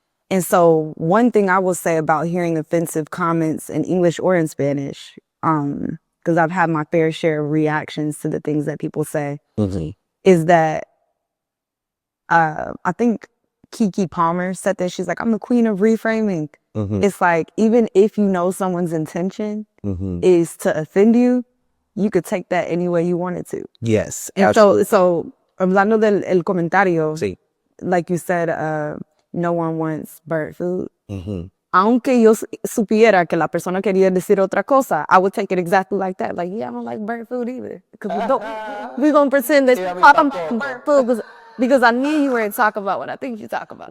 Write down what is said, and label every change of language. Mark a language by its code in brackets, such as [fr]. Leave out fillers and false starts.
[en] And so one thing I will say about hearing offensive comments in English or in Spanish, because I've had my fair share of reactions to the things that people say, is that I think Keke Palmer said that. She's like, I'm the queen of reframing. It's like, even if you know someone's intention is to offend you, you could take that any way you wanted to. Yes. And so [es] hablando del el comentario, Sí. [en] like you said, no one wants bird food. [es] Aunque yo supiera que la persona quería decir otra cosa, [en] I would take it exactly like that. Like, yeah, I don't like bird food either. Because we're going to pretend that I don't like bird food because I knew you were to talk about what I think you talk about.